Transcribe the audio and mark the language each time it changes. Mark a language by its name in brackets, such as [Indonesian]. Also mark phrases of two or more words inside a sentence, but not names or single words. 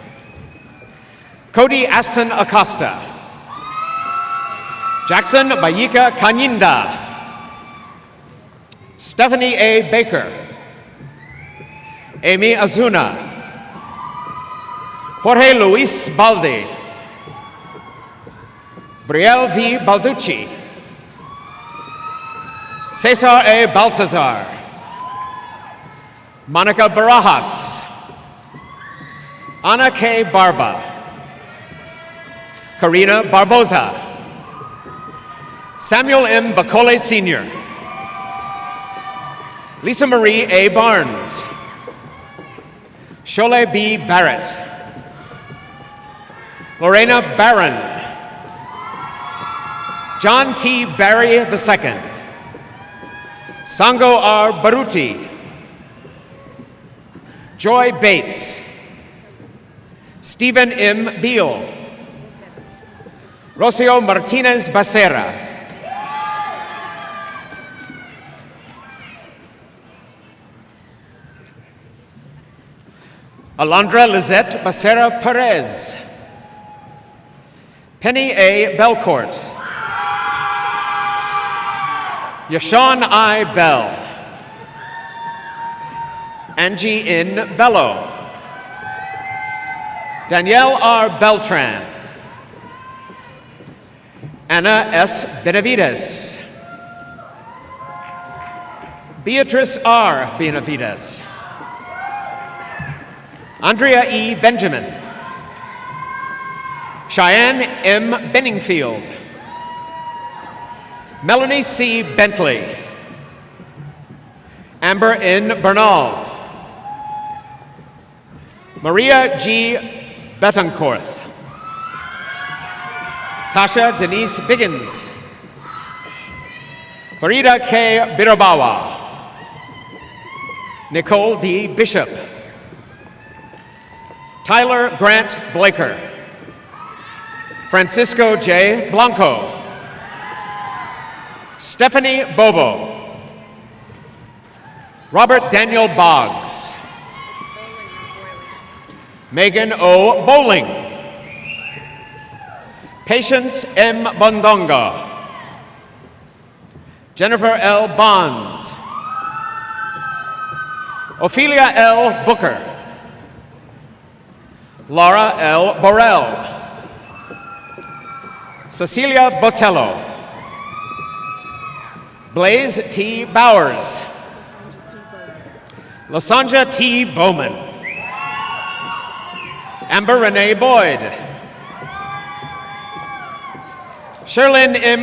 [English] Cody Aston Acosta. Jackson Bayika Kanyinda. Stephanie A. Baker. Amy Azuna. Jorge Luis Balde. Brielle V. Balducci. Cesar A. Baltazar. Monica Barajas. Ana K. Barba. Karina Barboza. Samuel M. Bacole Sr. Lisa Marie A. Barnes. Shole B. Barrett. Lorena Barron. John T. Barry II. Sango R. Baruti, Joy Bates, Stephen M. Beal, Rocio Martinez Becerra, Alondra Lizette Becerra Perez, Penny A. Belcourt, Yashawn I. Bell, Angie N. Bello, Danielle R. Beltran, Anna S. Benavides, Beatrice R. Benavides, Andrea E. Benjamin, Cheyenne M. Benningfield, Melanie C. Bentley, Amber N. Bernal, Maria G. Betancourt, Tasha Denise Biggins, Farida K. Birabawa, Nicole D. Bishop, Tyler Grant Blaker, Francisco J. Blanco, Stephanie Bobo, Robert Daniel Boggs, Megan O. Bowling, Patience M. Bondonga, Jennifer L. Bonds, Ophelia L. Booker, Laura L. Borrell, Cecilia Botello, Blaze T. Bowers, Lasanja T. Bowman, Amber Renee Boyd, Sherlyn M.